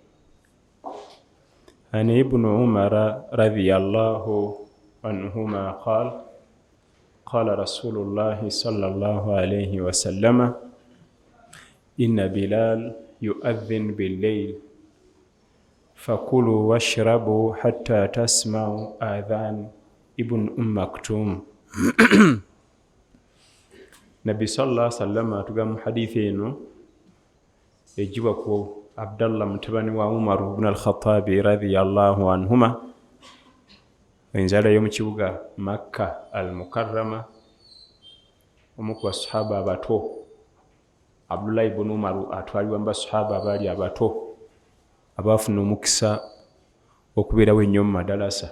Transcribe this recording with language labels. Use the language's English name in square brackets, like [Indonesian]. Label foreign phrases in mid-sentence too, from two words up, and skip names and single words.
[Arabic] عن ابن عمر رضي الله عنهما قال: قال رسول الله صلى الله عليه وسلم: إن بلال يؤذن بالليل فكلوا واشربوا حتى تسمعوا آذان ابن أم مكتوم. نبي صلى الله عليه وسلم [Ganda] atugamba mu hadithi eno ejiwa ku Abdallah mutabani wa Umar ibn al-Khattab [Arabic] رضي الله عنهما, [Ganda] enzala yo mu kibuga Makka al-Mukarrama. Omu ku basahaba abato Abdullah ibn Umar atwalibwa mu basahaba abaali abato abaafuna omukisa okubeerawo ennyo mu madalasa.